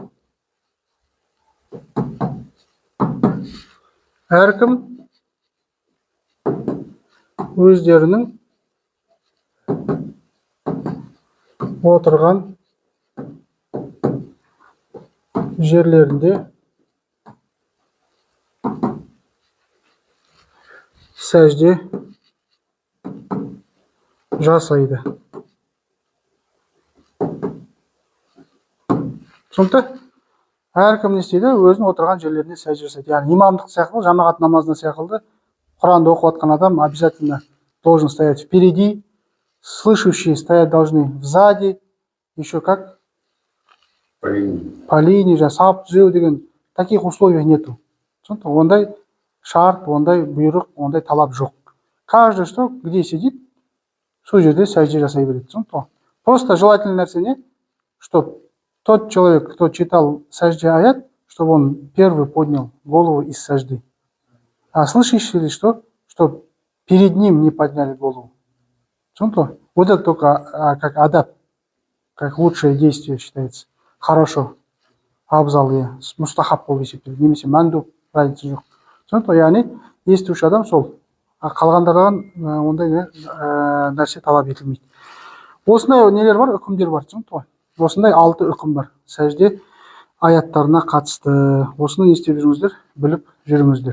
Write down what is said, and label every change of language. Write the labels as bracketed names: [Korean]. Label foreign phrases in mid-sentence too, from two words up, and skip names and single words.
[Kazakh] Әркім өздерінің отырған жерлерінде сәжде жасайды. Түсінікті? Әркім не істейді? Өзінің отырған жерлеріне сәжде жасайды. Яғни имамдық сияқты, жамағат намазына сияқты, Құранды оқып жатқан адам [Russian] обязательно должен стоять впереди, слышащие стоять должны сзади, еще как? По линии, [Kazakh] сап түзеу деген [Russian] таких условий нету. [Kazakh] Ондай шарт, ондай бұйрық, ондай талап жоқ. [Russian] Каждый что, где сидит, [Kazakh] сол жерде сәжде жасай береді. [Russian] Просто желательный [Kazakh] нәрсе не? [Russian] Чтобы тот человек, кто читал [Kazakh] сәжде аят, [Russian] чтобы он первый поднял голову из сәжды. А слышащие что? Что перед ним не подняли голову. Вот это только как адаб, как лучшее действие считается. Хорошо. [Kazakh] Абзал, мустахаб болып есептеледі. Немесе мәнду, разница жоқ. Яғни естуші адам сол. Қалғандардан ондай нәрсе талап етілмейді. Осындай нелер бар, үкімдер бар. Осындай 6 үкім бар. Сәжде аяттарына қатысты. Осыны не істеп жүріңіздер, біліп жүріңіздер.